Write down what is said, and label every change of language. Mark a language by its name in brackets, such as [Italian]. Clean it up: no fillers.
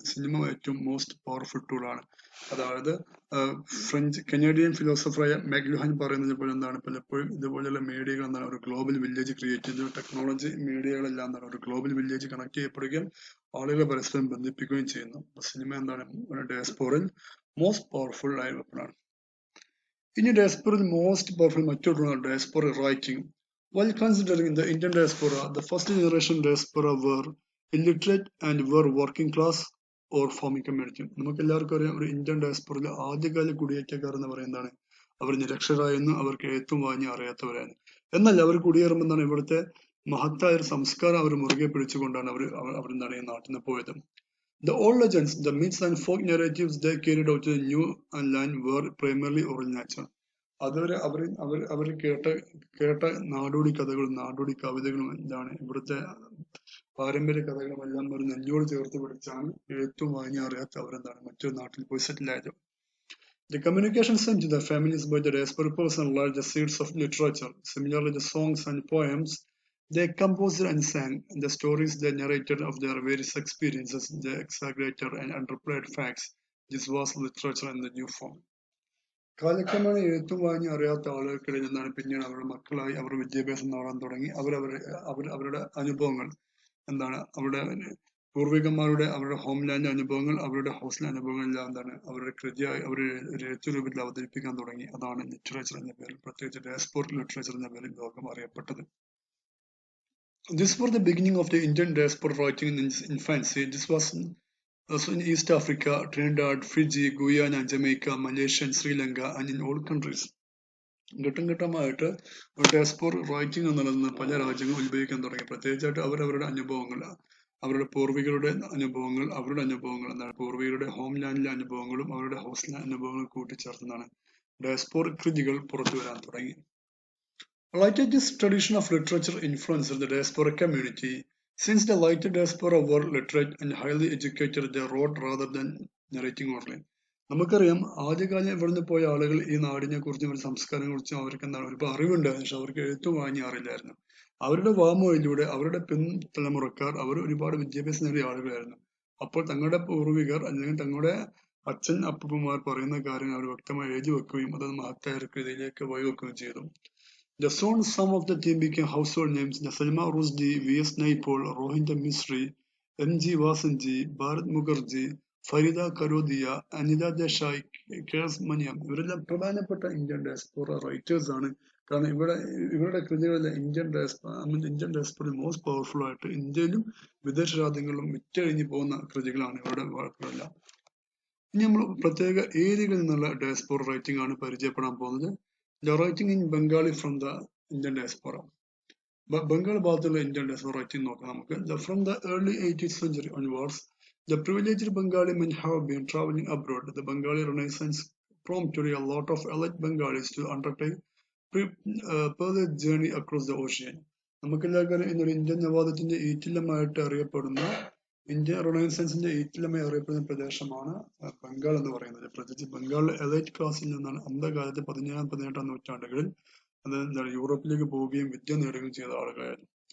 [Malayalam] Cinema ഏറ്റവും [English] most powerful [Malayalam] ടൂളാണ്. അതായത് കനേഡിയൻ ഫിലോസഫറായ മെഗ്ലുഹാൻ പറയുന്നത് പോലെ എന്താണ്, പലപ്പോഴും ഇതുപോലെയുള്ള മീഡിയകൾ എന്താണ് ഒരു ഗ്ലോബൽ വില്ലേജ് ക്രിയേറ്റ് ചെയ്തു. ടെക്നോളജി മീഡിയകളെല്ലാം എന്താണ് ഒരു ഗ്ലോബൽ വില്ലേജ് കണക്ട് ചെയ്യപ്പെടുകയും ആളുകളെ പരസ്പരം ബന്ധിപ്പിക്കുകയും ചെയ്യുന്നു. സിനിമ എന്താണ് ഡയസ്പോറയിൽ [English] most powerful [Malayalam] ആയ വെപ്പണാണ്. ഇനി ഡയസ്പോറയിൽ മോസ്റ്റ് പവർഫുൾ മറ്റൊരു diaspora writing. [English] While considering the Indian diaspora, the first generation diaspora were illiterate and were working class or farming community. [Malayalam] നമുക്ക് എല്ലാവർക്കും അറിയാം, ഒരു ഇന്ത്യൻ ഡയസ്പോറയിലെ ആദ്യകാല കുടിയേറ്റക്കാർ എന്ന് പറയുന്നതാണ് അവർ നിരക്ഷരായെന്നും അവർക്ക് എഴുത്തും വാങ്ങി അറിയാത്തവരായിരുന്നു. എന്നാൽ അവർ കുടിയേറുമെന്നാണ് ഇവിടുത്തെ മഹത്തായ ഒരു സംസ്കാരം അവർ മുറുകെ പിടിച്ചുകൊണ്ടാണ് അവർ എന്താണ് ഈ നാട്ടിൽ നിന്ന് പോയത്. [English] The old legends, the myths and folk narratives they carried out to the new land were primarily oral nature. [Malayalam] അതുവരെ അവർ കേട്ട നാടോടി കഥകളും നാടോടി കവിതകളും എന്താണ് ഇവിടുത്തെ പാരമ്പര്യ കഥകളും എല്ലാം ഒരു നെഞ്ചോട് ചേർത്ത് പിടിച്ചാണ് എഴുത്തും വാങ്ങി അറിയാത്ത അവരെന്താണ് മറ്റൊരു നാട്ടിൽ പോയി സെറ്റിൽ ആയത്. [English] The communication sent to the families by the diaspora person are the seeds of literature. Similarly, the songs and poems they composed and sang, the stories they narrated of their various experiences, they exaggerated and underplayed facts. This was literature in the new form. [Malayalam] കാലക്രമേണ എഴുത്തും വാങ്ങി അറിയാത്ത ആളുകൾക്കിടയിൽ നിന്നാണ് പിന്നീട് അവരുടെ മക്കളായി അവർ വിദ്യാഭ്യാസം നേടാൻ തുടങ്ങി. അവരുടെ അനുഭവങ്ങൾ എന്താണ് അവരുടെ പൂർവികന്മാരുടെ അവരുടെ ഹോംലാൻഡ് അനുഭവങ്ങൾ, അവരുടെ ഹോസ്റ്റൽ അനുഭവങ്ങൾ എല്ലാം എന്താണ് അവരുടെ കൃതിയായി അവർ എഴുത്തു രൂപത്തിൽ അവതരിപ്പിക്കാൻ തുടങ്ങി. അതാണ് ലിറ്ററേച്ചർ എന്ന പേരിൽ, പ്രത്യേകിച്ച് ഡയസ്പോറിക് ലിറ്ററേച്ചർ എന്ന പേരിൽ ലോകം അറിയപ്പെട്ടത്. [English] This was the beginning of the Indian diaspora writing in its infancy. This was also in East Africa, Trinidad, Fiji, Guyana, Jamaica, Malaysia, and Sri Lanka, and in all countries. [Malayalam] ഘട്ടം ഘട്ടമായിട്ട് diaspora writing എന്നുള്ളത് പല രാജ്യങ്ങളും ഉപയോഗിക്കാൻ തുടങ്ങി. പ്രത്യേകിച്ചായിട്ട് അവരവരുടെ അനുഭവങ്ങൾ, അവരുടെ പൂർവികരുടെ അനുഭവങ്ങൾ, എന്താണ് പൂർവികരുടെ ഹോംലാൻഡിലെ അനുഭവങ്ങളും അവരുടെ ഹോസ്റ്റൽ അനുഭവങ്ങളും കൂട്ടിച്ചേർത്തുന്നതാണ് ഡയസ്പോറിക് കൃതികൾ പുറത്തു വരാൻ തുടങ്ങി. [English] Later, this tradition of literature influenced the diaspora community. Since the later diaspora were literate and highly educated, they wrote rather than narrating only. [Malayalam] നമുക്കറിയാം ആദ്യകാലം ഇവിടുന്ന് പോയ ആളുകൾ ഈ നാടിനെ കുറിച്ചും ഇവരുടെ സംസ്കാരങ്ങളെ കുറിച്ചും അവർക്ക് എന്താണ് ഒരുപാട് അറിവുണ്ടായിരുന്നു, പക്ഷെ അവർക്ക് എഴുത്തും വായനയും അറിയില്ലായിരുന്നു. അവരുടെ വാമൊഴിയിലൂടെ അവരുടെ പിൻതലമുറക്കാർ അവർ ഒരുപാട് വിദ്യാഭ്യാസം നേടിയ ആളുകളായിരുന്നു. അപ്പോൾ തങ്ങളുടെ പൂർവികർ അല്ലെങ്കിൽ തങ്ങളുടെ അച്ഛൻ അപ്പൂപ്പന്മാർ പറയുന്ന കാര്യങ്ങൾ അവർ വ്യക്തമായി എഴുതി വെക്കുകയും അത് മഹത്തായ ഒരു കൃതിയിലേക്ക് വഴിവെക്കുകയും ചെയ്തു. [English] Soon some of the team became household names: Salma Rushdie, V.S. Naipaul, Rohindra Misri, M.G. Vasanji, Bharat Mukherjee, Farida Karodia, Anila Desai, K.S. Maniam. [Malayalam] ഇവരെല്ലാം പ്രധാനപ്പെട്ട ഇന്ത്യൻ ഡയസ്പോറ റൈറ്റേഴ്സ് ആണ്. കാരണം ഇവരുടെ കൃതികളിലെ ഇന്ത്യൻ ഡയസ്പോറ മോസ്റ്റ് പവർഫുൾ ആയിട്ട് ഇന്ത്യയിലും വിദേശ രാജ്യങ്ങളിലും വിറ്റഴിഞ്ഞു പോകുന്ന കൃതികളാണ് ഇവരുടെ വാക്കുകളെല്ലാം. ഇനി നമ്മൾ പ്രത്യേക ഏരിയകളിൽ നിന്നുള്ള ഡയസ്പോറ റൈറ്റിംഗ് ആണ് പരിചയപ്പെടാൻ പോകുന്നത്. [English] The writing in Bengali from the Indian diaspora. Bengal [Malayalam] ഭാഗത്തുള്ള [English] Indian diaspora writing [Malayalam] നോക്കാം നമുക്ക്. [English] From the early 18th century onwards, the privileged Bengali men have been traveling abroad. The Bengali Renaissance prompted a lot of elite Bengalis to undertake further journey across the ocean. [Malayalam] നമുക്കെല്ലാവർക്കും ഇന്നൊരു Indian നവാദത്തിന്റെ ഈറ്റില്ലമായിട്ട് അറിയപ്പെടുന്ന India റൊണൈസൻസിന്റെ ഈറ്റില്ലമായി അറിയപ്പെടുന്ന പ്രദേശമാണ് ബംഗാൾ എന്ന് പറയുന്നത്. പ്രത്യേകിച്ച് ബംഗാളിലെ elite ക്ലാസ്സിൽ നിന്നാണ് അന്ധകാലത്ത് 17-18 നൂറ്റാണ്ടുകളിൽ അത് എന്താണ് യൂറോപ്പിലേക്ക് പോവുകയും വിദ്യ നേടുകയും ചെയ്ത ആളുകളായിരുന്നു.